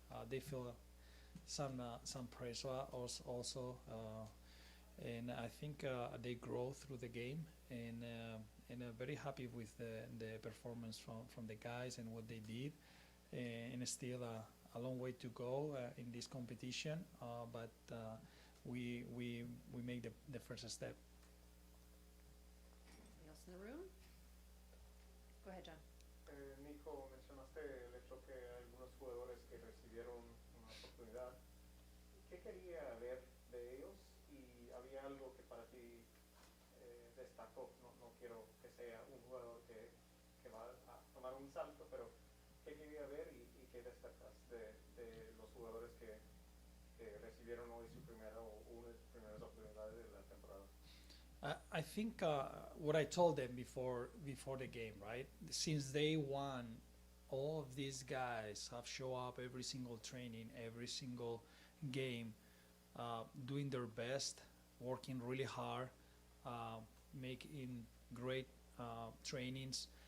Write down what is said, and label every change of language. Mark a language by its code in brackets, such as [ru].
[en] They feel some pressure also, and I think they grow through the game, and very happy with the performance from the guys and what they did, and still a long way to go in this competition, but we made the first step. Anything else in the room? Go ahead, John. [es] Nico, mencionaste el hecho que algunos jugadores que recibieron una oportunidad. ¿Qué quería ver de ellos? ¿Y había algo que para ti destacó? No quiero que sea un jugador que va a tomar un salto, pero ¿qué quería ver y qué destacas de los jugadores que recibieron hoy su primera o una de sus primeras oportunidades de la temporada? [en] I think what I told them before the game, right? Since day one, all of these guys have show up every single training, every single game, doing their best, working really hard, making great trainings.